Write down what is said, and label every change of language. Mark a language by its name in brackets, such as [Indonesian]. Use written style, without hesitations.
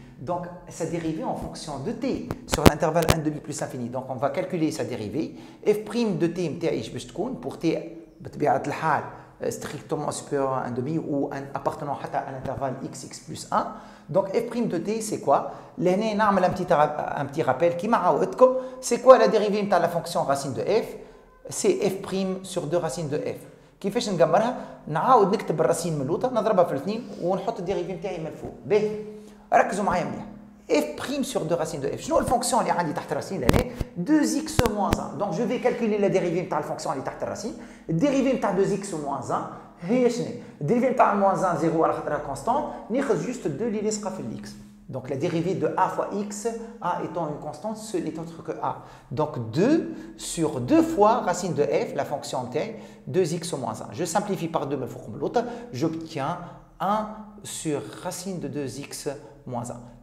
[French] Donc sa dérivée en fonction de t sur l'intervalle 1 demi plus l'infini. Donc on va calculer sa dérivée. f' de t [Arabic] متاعي باش تكون [French] pour t [Arabic] بطبيعة الحال [French] strictement supérieur à 1 demi ou appartenant à l'intervalle x plus 1. Donc f' de t c'est quoi? [Arabic] لهنا نعمل [French] un petit rappel [Arabic] كيما عاودتكم. [French] C'est quoi la dérivée de la fonction racine de f? C'est f' sur 2 racines de f. [Arabic] كيفاش نقمرها؟ نعاود نكتب الراسين من اللوطه نضربها في الاثنين ونحط الديريفي نتاعي من الفوق. باهي ركزوا معايا مليح. [French] f' sur 2 racines de f. [Arabic] شنو الفونكسيون اللي عندي تحت الراسين لهنا؟ [French] 2x moins 1. Donc je vais calculer la dérivée [Arabic] نتاع الفونكسيون اللي تحت الراسين. الديريفي نتاع 2x moins 1 هي شنو؟ الديريفي نتاع moins 1 0 على خاطرها كونستانت ناخذ جوست 2 اللي لاصقه في الاكس. [French] Donc la dérivée de a fois x, a étant une constante, ce n'est autre que a. Donc 2 sur 2 fois racine de f, la fonction t, 2x moins 1. Je simplifie par 2, l'autre, j'obtiens 1 sur racine de 2x moins 1.